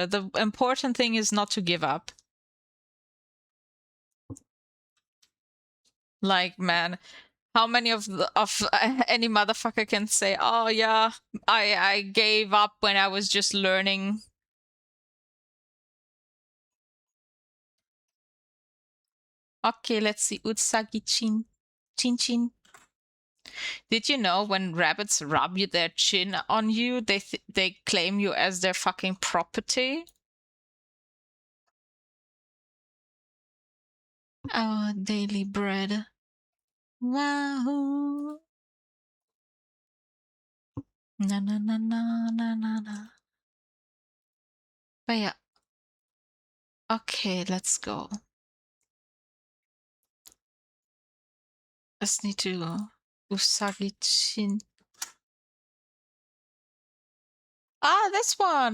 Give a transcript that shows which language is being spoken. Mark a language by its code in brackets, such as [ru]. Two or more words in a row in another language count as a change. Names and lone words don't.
[en] The important thing is not to give up. Like, man, how many of any motherfucker can say, "Oh yeah, I gave up when I was just learning." Okay, let's see. Utsagi chin, chin chin. Did you know when rabbits rub their chin on you, they claim you as their fucking property? Our daily bread. Wahoo. Na na na na na na na. But yeah. Okay, let's go. Just need to Usagi chin. Ah, this one.